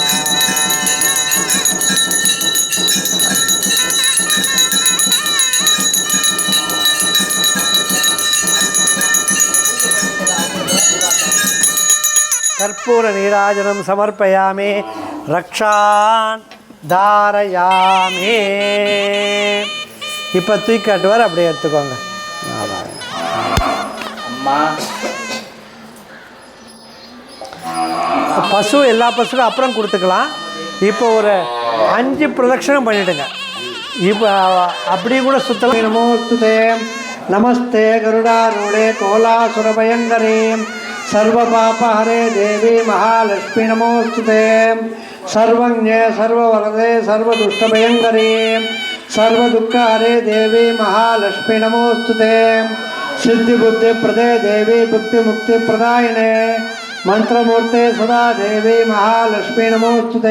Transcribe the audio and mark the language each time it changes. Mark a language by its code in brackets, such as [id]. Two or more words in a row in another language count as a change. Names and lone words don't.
[sa] कर्पूर नीराजनं समर्पयामि रक्षान् தாரயாமே. [ta] இப்போ தூக்கி காட்டுவார், அப்படியே எடுத்துக்கோங்க. பசு எல்லா பசுக்கும் அப்புறம் கொடுத்துக்கலாம். இப்போ ஒரு 5 பிரதட்சணம் பண்ணிவிடுங்க. இப்போ அப்படி கூட சுத்தலாம். [sa] नमोस्तुते नमस्ते गरुडारूढे कोलासुरभयङ्करे सर्वपापहरे देवी महालक्ष्मी नमोस्तुते सर्वज्ञे सर्ववरदे सर्वदुष्टभयङ्करे सर्वदुःखहरे देवी महालक्ष्मी नमोस्तुते सिद्धिबुद्धिप्रदे देवी भुक्तिमुक्तिप्रदायिने मंत्रमूर्ते सदा देवी महालक्ष्मी नमोस्तुते